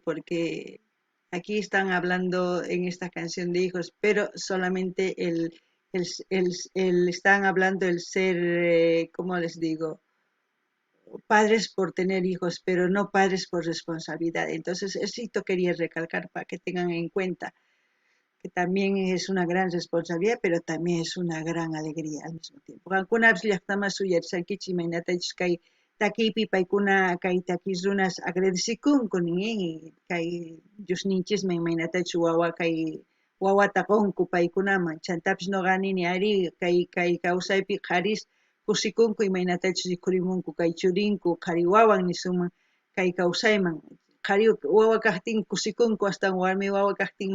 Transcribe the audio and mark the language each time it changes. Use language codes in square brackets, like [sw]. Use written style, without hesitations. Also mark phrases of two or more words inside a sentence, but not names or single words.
[es] Porque aquí están hablando en esta canción de hijos, pero solamente están hablando el ser, ¿cómo les digo? Padres por tener hijos, pero no padres por responsabilidad. Entonces, eso quería recalcar para que tengan en cuenta que también es una gran responsabilidad, pero también es una gran alegría al mismo tiempo. [qu] Algunas llaqtaman suyarisankichis imaynatachus kay takipi paykuna kay takisrunas agradecikunku nin kay Diosninchisman imaynatachus wawa kay wawata qunku paykunaman chantapish noqanini ari kay kawsaypi qaris kusikunku imaynatachus rikhurimunku kay churinku qhari wawan nisunman kay kawsayman qhari wawa kaqtin kusikunku astawan warmi wawa kaqtin